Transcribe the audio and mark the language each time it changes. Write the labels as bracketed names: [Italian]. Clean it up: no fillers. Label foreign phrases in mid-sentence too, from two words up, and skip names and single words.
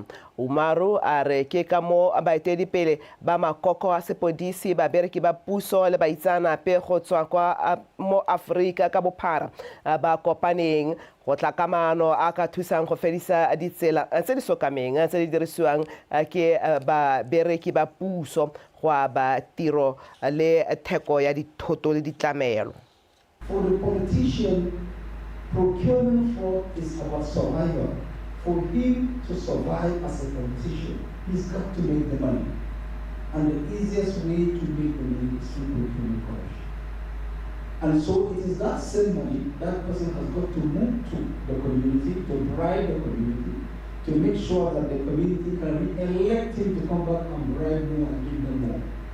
[Tswana] Umaru a re ke ka mo baeteledipele ba makoko a sepodisi babereki ba puso le baitsanape go tswa kwa mo Aforika ka bophara ba kopaneng go tla kamano a ka thusang go fedisa ditsela tse di sokameng tse di dirisiwang ke babereki ba puso go ba tiro le theko ya dithoto le ditlamelo. [English] For the politician, procurement fraud is about survival. For him to survive as a politician, he's got to make the money. And the easiest way to make the money is through procurement corruption. And so it is that same money that person has got to move to the community, to bribe the community, to make sure that the community can re-elect him to come back and bribe more and give them more.